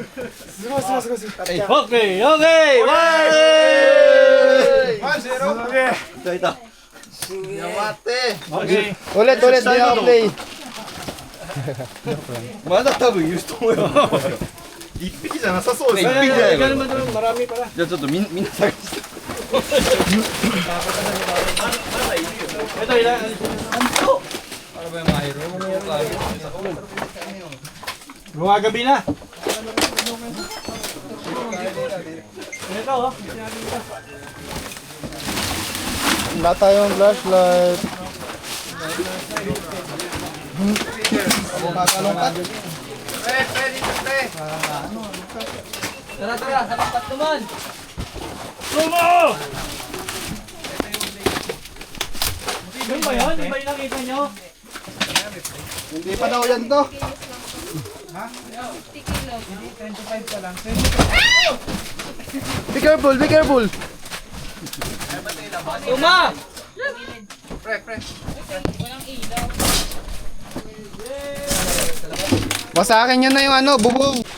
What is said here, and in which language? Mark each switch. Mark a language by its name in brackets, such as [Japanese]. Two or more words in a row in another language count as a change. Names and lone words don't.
[English] Okay, okay. [Filipino] Ulit, ulit. Di ako play. [Japanese] まだ多分いると思うよ。一匹じゃなさそうですね。一匹じゃないか。じゃあちょっとみんな探して。 [Filipino] Gumagabi na. Wala tayong flashlight. Tara, tara, halapat naman. Yun ba yun? Yun ba yung nakita nyo? Hindi pa daw yan to. [English] Be careful, be careful. [Filipino] Tuma! Wasakin nyo na yung ano, bubong.